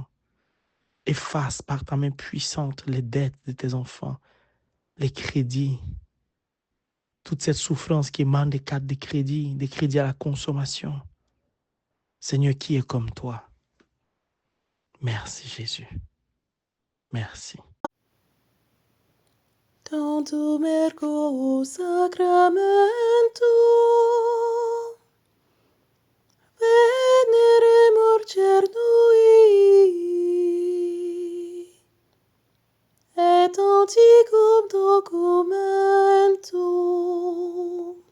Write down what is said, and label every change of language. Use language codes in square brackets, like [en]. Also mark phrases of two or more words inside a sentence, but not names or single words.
[fr] Efface par ta main puissante les dettes de tes enfants, les crédits, toute cette souffrance qui émane des cartes de crédit, des crédits à la consommation. Seigneur, qui est comme toi? Merci Jésus. Merci. [la] Tantum ergo sacramentum veneremur cernui et antiquum documentum